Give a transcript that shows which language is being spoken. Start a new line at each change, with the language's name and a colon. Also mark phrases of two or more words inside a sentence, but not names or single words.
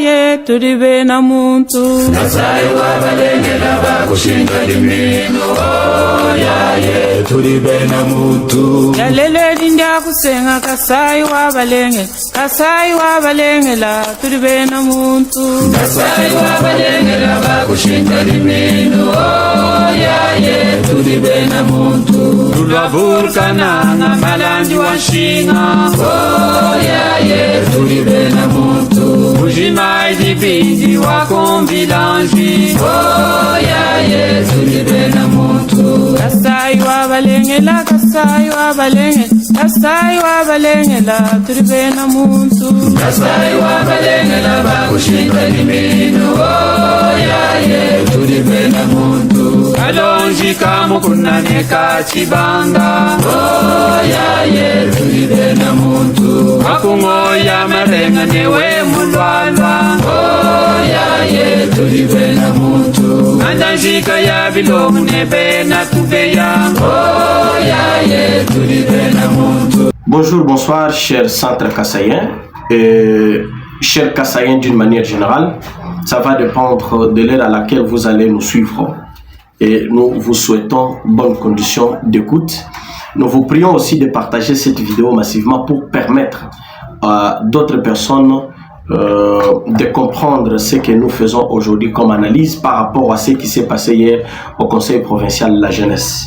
Luba-Lulua: turi bena muntu. Kasai wabalengela bakushinga limino. Yaye turi bena muntu. Yalele dinda kusenga Kasai wabalengela turi bena muntu. Kasai wabalengela bakushinga limino. Yaye turi bena muntu. Tulwavurukana malandi wanshinga. Yaye turi bena muntu. Ujimai dibindi wakombilanji. Yaye turi bena muntu. Kasai wabalengela turi bena muntu. Kasai wabalengela bakushinga limino. Yaye turi bena muntu. Kalonji kamukunane kachibanga. Yaye turi bena muntu. Wakungoya marenga newe mulwalwa. Yaye turi bena muntu. Andanjika ya bilomu nebe na tubeya. Yaye turi bena muntu.
French: Bonjour, bonsoir, chers centres kassaïens et chers kassaïens d'une manière générale. Ça va dépendre de l'heure à laquelle vous allez nous suivre. Et nous vous souhaitons bonnes conditions d'écoute. Nous vous prions aussi de partager cette vidéo massivement pour permettre à d'autres personnes de comprendre ce que nous faisons aujourd'hui comme analyse par rapport à ce qui s'est passé hier au Conseil provincial de la jeunesse.